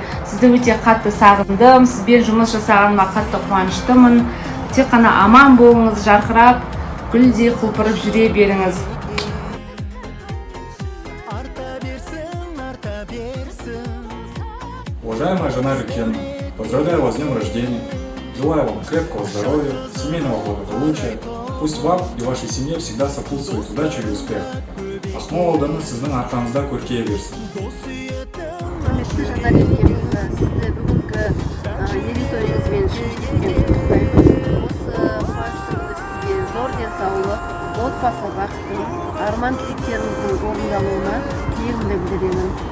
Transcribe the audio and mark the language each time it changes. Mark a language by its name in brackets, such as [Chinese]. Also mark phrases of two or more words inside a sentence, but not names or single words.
[Kazakh] Сізді өте қатты сағындым. Сізбен жұмыс жасағаныма қатты қуаныштымын. Тек қана аман болыңыз, жарқырап, гүлдей құлпырып жүре беріңіз. [Russian] Уважаемая Жанар Еркенова, поздравляю вас с днем рождения. Желаю вам крепкого здоровья, семейного благополучия. Пусть вам и вашей семье всегда сопутствует удача и успех. [Kazakh] Ақмол ауданы сіздің арқаңызда көркейе берсін. Құрметті Жанар Еркенқызы, сізді бүгінгі мерейтойыңызбен шын жүректен құттықтаймын. Осы қуанышты күнде сізге зор денсаулық, отбасы бақыты, арман тілектеріңіздің орындалуына тілегімді білдіремін.